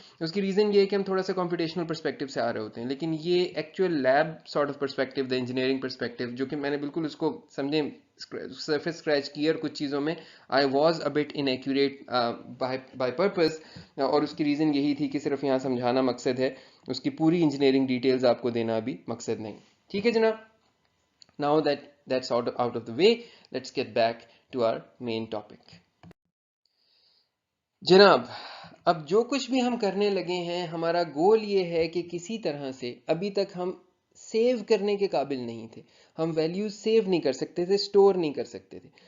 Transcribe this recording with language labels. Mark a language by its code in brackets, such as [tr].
[ur] اس کی ریزن یہ ہے کہ ہم تھوڑا سا کمپٹیشنل پرسپیکٹو سے آ رہے ہوتے ہیں، لیکن یہ actual lab sort of perspective, the engineering perspective, جو کہ میں نے بالکل اس کو سمجھیں سرفیس اسکریچ کی، اور کچھ چیزوں میں [en] I was a bit inaccurate by purpose. [ur] اور اس کی ریزن یہی تھی کہ صرف یہاں سمجھانا مقصد ہے، اس کی پوری انجینئرنگ ڈیٹیلز آپ کو دینا بھی مقصد نہیں. ٹھیک ہے جناب، [en] Now that's out of the way, let's get back to our main topic. [ur] جناب، اب جو کچھ بھی ہم کرنے لگے ہیں ہمارا گول یہ ہے کہ کسی طرح سے ابھی تک ہم سیو کرنے کے قابل نہیں تھے، ہم ویلیوز سیو نہیں کر سکتے تھے، سٹور نہیں کر سکتے تھے.